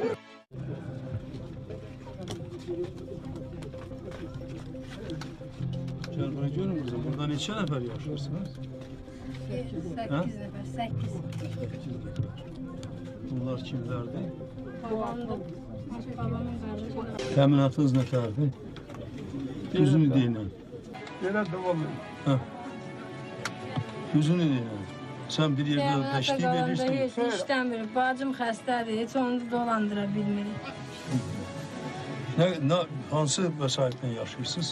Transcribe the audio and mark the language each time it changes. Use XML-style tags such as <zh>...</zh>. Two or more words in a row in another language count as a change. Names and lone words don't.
<tr>Gel buraya görün kızım.</tr> <az>Burada neçə nəfər yaşarsınız?</az> <tr>8 nefer, 8. Bunlar kimlerdi? Babamda, babamın kardeşi.</tr> <az>Təminatınız nətərdi? Düzünü deyin. Belə davam edir. Düzünü deyin. Sen bir yerdə Təminata təşkil qalanda edirsən. heç işləmirik. Bacım xəstədir, heç onu da dolandıra bilmirik. Hansı vəsaitlə yaşayırsınız?</az>